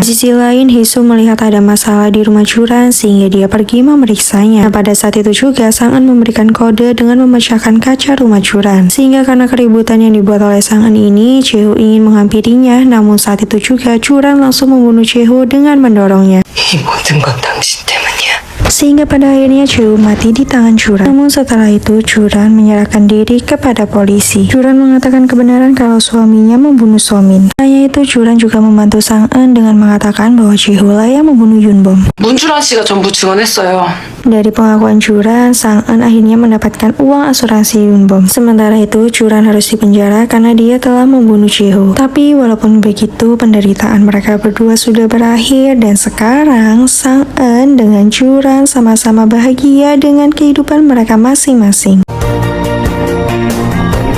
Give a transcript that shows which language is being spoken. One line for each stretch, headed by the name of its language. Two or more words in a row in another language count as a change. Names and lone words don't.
Indonesian: Di sisi lain Hisu melihat ada masalah di rumah Juran sehingga dia pergi memeriksanya. Nah, pada saat itu juga Sang En memberikan kode dengan memecahkan kaca rumah Juran. Sehingga karena keributan yang dibuat oleh Sang En ini, Cheho ingin menghampirinya. Namun saat itu juga Juran langsung membunuh Cheho dengan mendorongnya.
Korean: 이 모든 건 당신 때문이야.
Indonesian: Sehingga pada akhirnya Cheho mati di tangan Juran. Namun setelah itu Juran menyerahkan diri kepada polisi. Juran mengatakan kebenaran kalau suaminya membunuh Somin. Hanya itu Juran juga membantu Sang En dengan mengatakan bahwa Cheho lah yang membunuh Yunbom.
Korean: 문주란 씨가 전부 증언했어요.
Indonesian: Dari pengakuan Juran, Sang En akhirnya mendapatkan uang asuransi Yunbom. Sementara itu Juran harus dipenjara karena dia telah membunuh Cheho. Tapi walaupun begitu penderitaan mereka berdua sudah berakhir dan sekarang Sang En dengan Juran sama-sama bahagia dengan kehidupan mereka masing-masing.